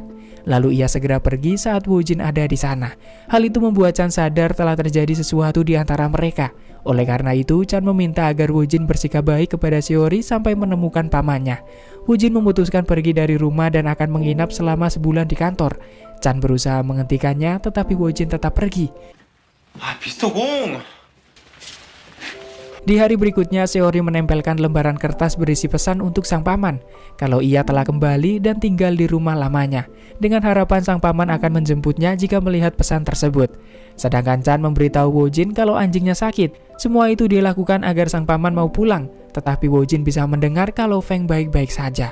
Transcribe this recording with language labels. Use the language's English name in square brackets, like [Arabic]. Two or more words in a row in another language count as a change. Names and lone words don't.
[Indonesian] Lalu ia segera pergi saat Woo-jin ada di sana. Hal itu membuat Chan sadar telah terjadi sesuatu di antara mereka. Oleh karena itu, Chan meminta agar Woo-jin bersikap baik kepada Shiori sampai menemukan pamannya. Woo-jin memutuskan pergi dari rumah dan akan menginap selama sebulan di kantor. Chan berusaha menghentikannya, tetapi Woo-jin tetap pergi. [Korean] 아, 미스터 공. [Indonesian] Di hari berikutnya, Seori menempelkan lembaran kertas berisi pesan untuk sang paman kalau ia telah kembali dan tinggal di rumah lamanya, dengan harapan sang paman akan menjemputnya jika melihat pesan tersebut. Sedangkan Chan memberitahu Wojin kalau anjingnya sakit. Semua itu dilakukan agar sang paman mau pulang, tetapi Wojin bisa mendengar kalau Feng baik-baik saja.